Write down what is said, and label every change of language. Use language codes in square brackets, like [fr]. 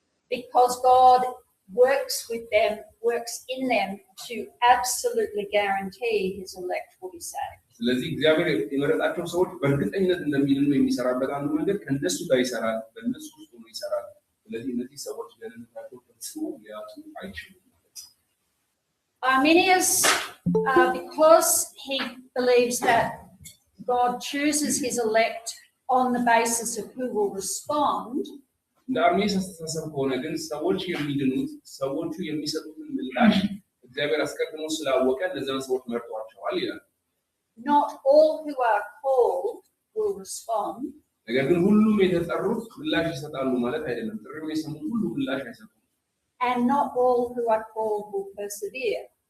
[en] Because God works with them, works in them to absolutely guarantee his elect will be saved. [am] ስለዚህ እግዚአብሔር የመረጣቸው ሰዎች በእርግጠኝነት እንደሚድኑ የሚሰራበት አንዱ መንገድ ከነሱ ጋር ይሰራል በእነሱ ውስጥ ሆኖ ይሰራል ስለዚህ እነዚህ ሰዎች ደህንነታቸው ፈጽሞ ሊያጡ አይችሉም ማለት ነው [en] Arminius because he believes that God chooses his elect on the basis of who will respond [am] እንደ አርሜኒስ አስተሳሰብ ከሆነ ግን ሰዎች የሚድኑት ሰዎቹ የሚሰጡትን ምላሽ እግዚአብሔር አስቀድሞ ስላወቀ ለዛን ሰዎች መርጧቸዋል ይላል [en] Not all who are called will respond. [am] ነገር ግን ሁሉም የተጠሩት ምላሽ ይሰጣሉ ማለት አይደለም ጥሪውን የሰሙት ሁሉ ምላሽ አይሰጡም [en] And not all who are called will persevere.